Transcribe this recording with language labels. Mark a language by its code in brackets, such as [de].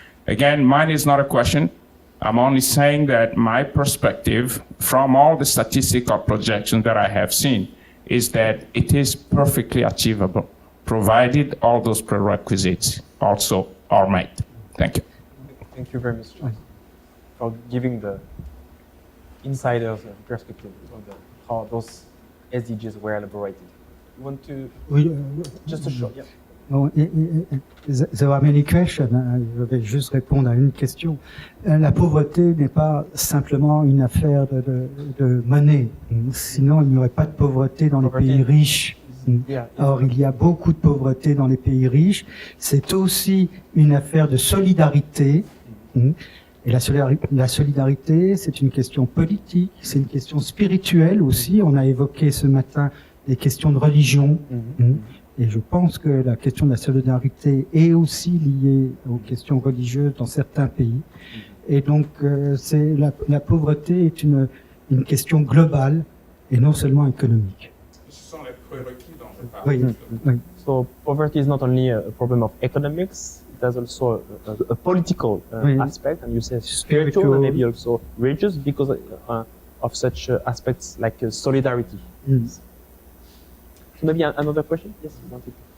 [en] Again, mine is not a question. I'm only saying that my perspective from all the statistical projections that I have seen is that it is perfectly achievable, provided all those prerequisites also are met. Thank you. Thank you very much for giving the insider's perspective on how those SDGs were elaborated. You want to just a short, yeah. Bon, there are many questions. [fr] Je vais juste répondre à une question. La pauvreté n'est pas simplement une affaire de monnaie. Sinon, il n'y aurait pas de pauvreté dans les pays riches. Or, il y a beaucoup de pauvreté dans les pays riches. C'est aussi une affaire de solidarité. Et la solidarité, c'est une question politique, c'est une question spirituelle aussi. On a évoqué ce matin des questions de religion. Et je pense que la question de la solidarité est aussi liée aux questions religieuses dans certains pays. Et donc, la pauvreté est une question globale et non seulement économique. Ce sont les prérequis dont je parle. Oui. [en] So poverty is not only a problem of economics, it has also a political aspect, and you say spiritual and maybe also religious because of such aspects like solidarity. So maybe another question? Yes, you wanted.